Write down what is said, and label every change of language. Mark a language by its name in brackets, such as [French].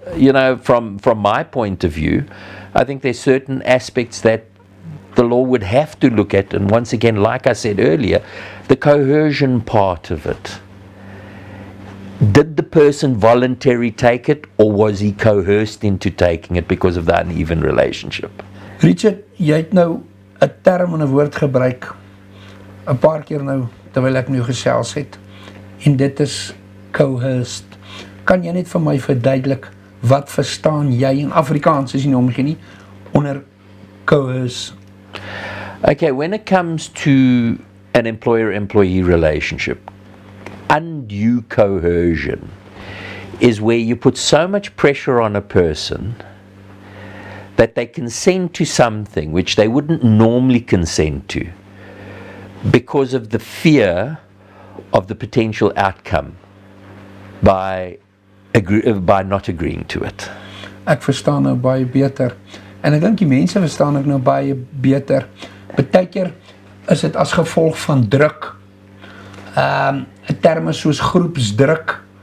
[English] Now, from my point of view, I think there's certain aspects that the law would have to look at, and once again, like I said earlier, the coercion part of it. Did the person voluntarily take it, or was he coerced into taking it because of the uneven relationship? [Afrikaans] Richard, jy het nou 'n term en 'n woord gebruik 'n paar keer nou terwyl ek nou gesels het, en dit is coerced. Kan jy net vir my verduidelik wat verstaan jy in Afrikaans, as jy nou omgee nie, onder coerce? [English] Okay, when it comes to an employer-employee relationship, undue coercion is where you put so much pressure on a person that they consent to something which they wouldn't normally consent to because of the fear of the potential outcome by not agreeing to it. [Afrikaans] Ek verstaan nou baie beter. En ek dink die mense verstaan ek nou baie beter. Partykeer is dit as gevolg van druk. 'n terme soos groepsdruk.